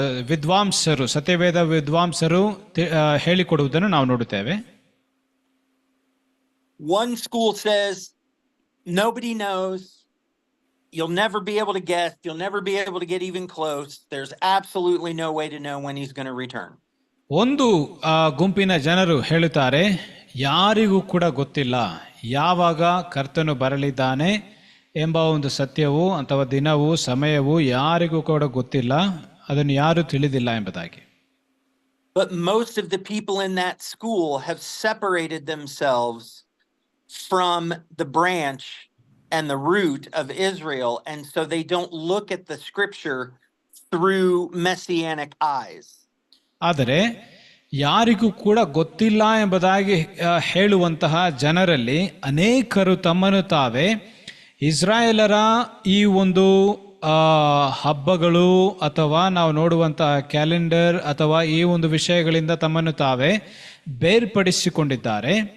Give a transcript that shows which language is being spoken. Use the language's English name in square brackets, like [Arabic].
[Kannada] ವಿದ್ವಾಂಸರು, ಸತ್ಯವೇದ ವಿದ್ವಾಂಸರು ಹೇಳಿಕೊಡುವುದನ್ನು ನಾವು ನೋಡುತ್ತೇವೆ. [English] One school says nobody knows. You'll never be able to guess. You'll never be able to get even close. There's absolutely no way to know when he's going to return. [Kannada] ಒಂದು ಗುಂಪಿನ ಜನರು ಹೇಳುತ್ತಾರೆ, ಯಾರಿಗೂ ಕೂಡ ಗೊತ್ತಿಲ್ಲ ಯಾವಾಗ ಕರ್ತನು ಬರಲಿದ್ದಾನೆ ಎಂಬ ಒಂದು ಸತ್ಯವು ಅಥವಾ ದಿನವೂ ಸಮಯವೂ ಯಾರಿಗೂ ಕೂಡ ಗೊತ್ತಿಲ್ಲ, ಅದನ್ನು ಯಾರು ತಿಳಿದಿಲ್ಲ ಎಂಬುದಾಗಿ. [English] But most of the people in that school have separated themselves from the branch and the root of Israel, and so they don't look at the scripture through messianic eyes. [Kannada] ಆದರೆ ಯಾರಿಗೂ ಕೂಡ ಗೊತ್ತಿಲ್ಲ ಎಂಬುದಾಗಿ ಹೇಳುವಂತಹ ಜನರಲ್ಲಿ ಅನೇಕರು ತಮ್ಮನ್ನು ತಾವೇ ಇಸ್ರಾಯೇಲರ ಈ ಒಂದು ಹಬ್ಬಗಳು ಅಥವಾ ನಾವು ನೋಡುವಂತಹ ಕ್ಯಾಲೆಂಡರ್ ಅಥವಾ ಈ ಒಂದು ವಿಷಯಗಳಿಂದ ತಮ್ಮನ್ನು ತಾವೇ ಬೇರ್ಪಡಿಸಿಕೊಂಡಿದ್ದಾರೆ.